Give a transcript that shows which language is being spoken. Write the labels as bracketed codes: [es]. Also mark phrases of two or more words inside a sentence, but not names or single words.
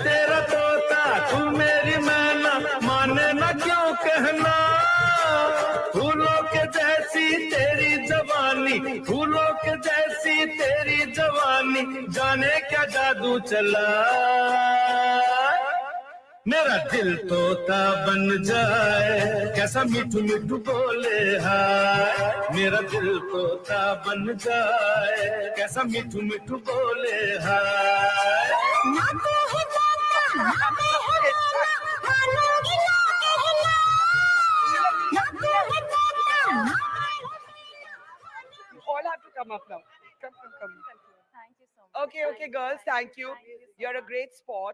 [hi] तेरा तोता तू मेरी मैना माने ना क्यों कहना फूलों के जैसी तेरी जवानी फूलों के जैसी तेरी जवानी जाने क्या जादू चला मेरा दिल तोता बन जाए कैसा मिठू मिठू बोले हाय मेरा दिल तोता बन जाए कैसा मिठू मिठू बोले हाय [en] You all have to come up now. Come. Thank you so much. Okay, girls. Thank you. You're a great sport.